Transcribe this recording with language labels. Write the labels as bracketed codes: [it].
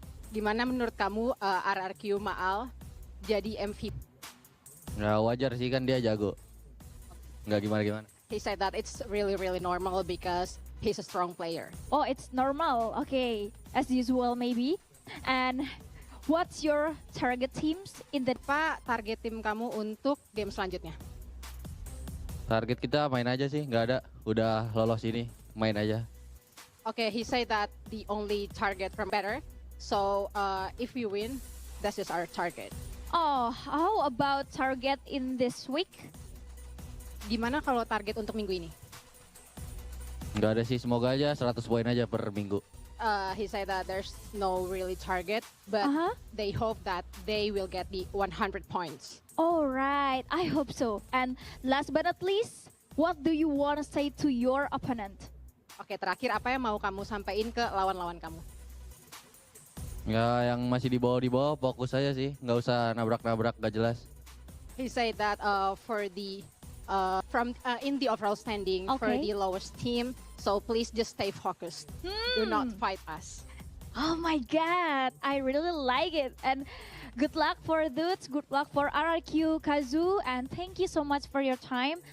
[id] Gimana menurut kamu RRQ Maal jadi MVP? Ya wajar sih, kan dia jago. Nggak gimana-gimana. [en] He said that it's really normal because he's a strong player. Oh, it's normal. Okay. As usual maybe. And what's your target teams in the... [id] Apa target tim kamu untuk game selanjutnya? Target kita main aja sih, nggak ada. Udah lolos ini, main aja. [en] Okay, he said that the only target from better. So if we win, that's just our target. Oh, how about target in this week? [id] Gimana kalau target untuk minggu ini? Nggak ada sih, semoga aja 100 poin aja per minggu. [en] He said that there's no really target, but they hope that they will get the 100 points. All right, I hope so. And last but not least, what do you want to say to your opponent? [id] Oke, terakhir apa yang mau kamu sampaikan ke lawan-lawan kamu? Ya, yang masih di bawah fokus aja sih, nggak usah nabrak-nabrak gak jelas. [en] He said that for the in the overall standing for the lowest team, so please just stay focused. Do not fight us. Oh my God, I really like it. And good luck for dudes, good luck for RRQ, Kazu, and thank you so much for your time.